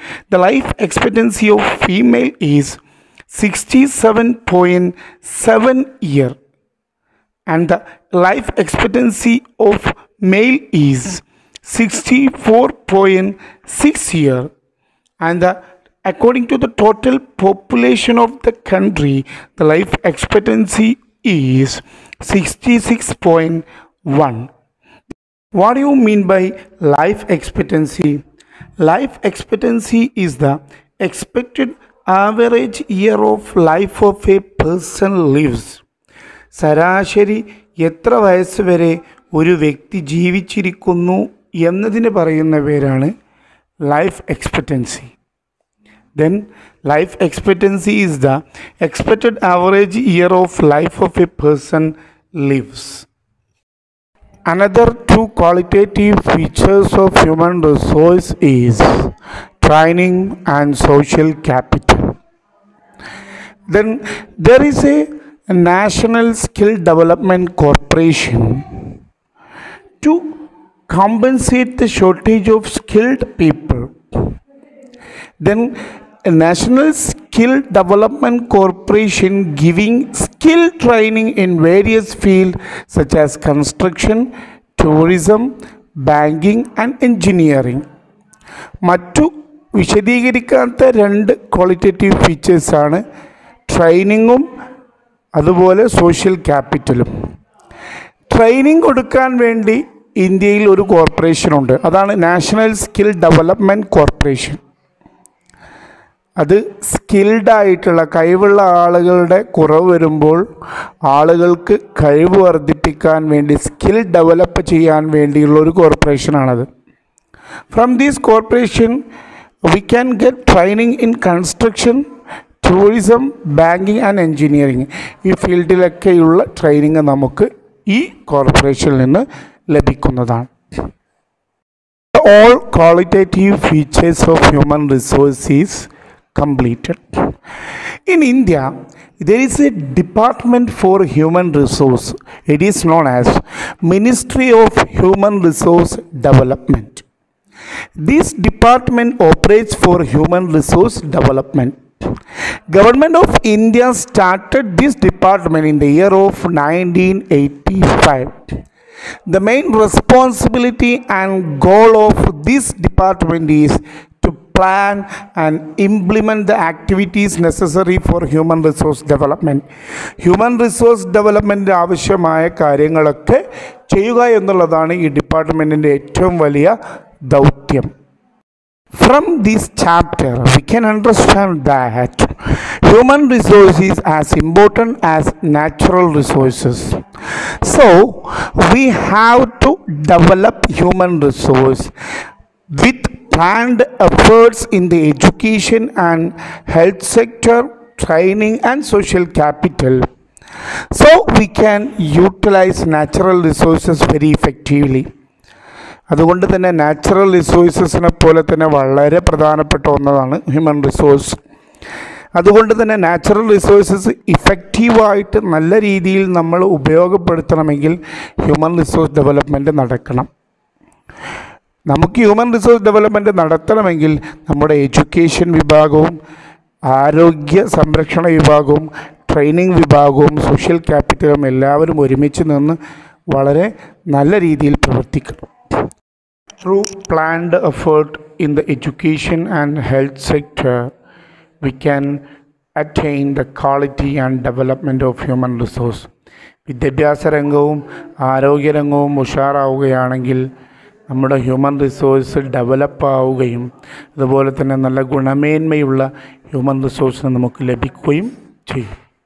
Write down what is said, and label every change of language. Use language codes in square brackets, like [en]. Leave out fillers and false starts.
[en] The life expectancy of female is 67.7 year and the life expectancy of male is 64.6 year, and according to the total population of the country, the life expectancy is 66.1. What do you mean by life expectancy? Life expectancy is the expected average year of life of a person lives. [ml] ശരാശരി എത്ര വയസ്സ് വരെ ഒരു വ്യക്തി ജീവിച്ചിരിക്കുന്നു എന്നതിന് പറയുന്ന പേരാണ് life expectancy. [en] Then life expectancy is the expected average year of life of a person lives. Another two qualitative features of human resource is training and social capital. Then there is a National Skill Development Corporation to compensate the shortage of skilled people. Then a National Skill Development Corporation giving skill training in various fields such as construction, tourism, banking and engineering. [ml] മറ്റു വിശദീകരിക്കാത്ത രണ്ട് qualitative ഫീച്ചേഴ്സാണ് ട്രെയിനിങ്ങും അതുപോലെ social ക്യാപിറ്റലും. Training കൊടുക്കാൻ വേണ്ടി ഇന്ത്യയിൽ ഒരു കോർപ്പറേഷനുണ്ട്, അതാണ് national skill development corporation. അത് സ്കിൽഡായിട്ടുള്ള കഴിവുള്ള ആളുകളുടെ കുറവ് വരുമ്പോൾ ആളുകൾക്ക് കഴിവ് വർദ്ധിപ്പിക്കാൻ വേണ്ടി സ്കിൽ ഡെവലപ്പ് ചെയ്യാൻ വേണ്ടിയുള്ള ഒരു കോർപ്പറേഷനാണത്. [en] From these corporation we can get training in construction, tourism, banking and engineering. [ml] ഈ ഫീൽഡിലൊക്കെയുള്ള ട്രെയിനിങ് നമുക്ക് ഈ കോർപ്പറേഷനിൽ നിന്ന് ലഭിക്കുന്നതാണ്. [en] All qualitative features of human resources completed. In India, there is a department for human resource. It is known as Ministry of Human Resource Development. This department operates for human resource development. Government of India started this department in the year of 1985. The main responsibility and goal of this department is to plan and implement the activities necessary for human resource development. [ml] Human resource development ആവശ്യമായ കാര്യങ്ങളൊക്കെ ചെയ്യുക എന്നുള്ളതാണ് ഈ ഡിപ്പാർട്ട്മെൻറ്റിൻ്റെ ഏറ്റവും വലിയ ദൗത്യം. [en] From this chapter, we can understand that human resources is as important as natural resources. So, we have to develop human resource with planned efforts in the education and health sector, training and social capital. So, we can utilize natural resources very effectively. [ml] അതുകൊണ്ട് തന്നെ natural റിസോഴ്സസിനെ പോലെ തന്നെ വളരെ പ്രധാനപ്പെട്ട ഒന്നതാണ് human resource. അതുകൊണ്ട് തന്നെ natural resources ഇഫക്റ്റീവായിട്ട് നല്ല രീതിയിൽ നമ്മൾ ഉപയോഗപ്പെടുത്തണമെങ്കിൽ ഹ്യൂമൻ റിസോഴ്സ് ഡെവലപ്മെൻറ്റ് നടക്കണം. നമുക്ക് ഹ്യൂമൻ റിസോഴ്സ് ഡെവലപ്മെൻറ്റ് നടത്തണമെങ്കിൽ നമ്മുടെ എഡ്യൂക്കേഷൻ വിഭാഗവും ആരോഗ്യ സംരക്ഷണ വിഭാഗവും ട്രെയിനിങ് വിഭാഗവും സോഷ്യൽ ക്യാപിറ്റലും എല്ലാവരും ഒരുമിച്ച് നിന്ന് വളരെ നല്ല രീതിയിൽ പ്രവർത്തിക്കണം. [en] Through planned effort in the education and health sector, we can attain the quality and development of human resource. [ml] വിദ്യാഭ്യാസ രംഗവും ആരോഗ്യരംഗവും ഉഷാറാവുകയാണെങ്കിൽ നമ്മുടെ ഹ്യൂമൻ റിസോഴ്സ് ഡെവലപ്പ് ആവുകയും അതുപോലെ തന്നെ നല്ല ഗുണമേന്മയുള്ള ഹ്യൂമൻ റിസോഴ്സിന് നമുക്ക് ലഭിക്കുകയും ചെയ്യും.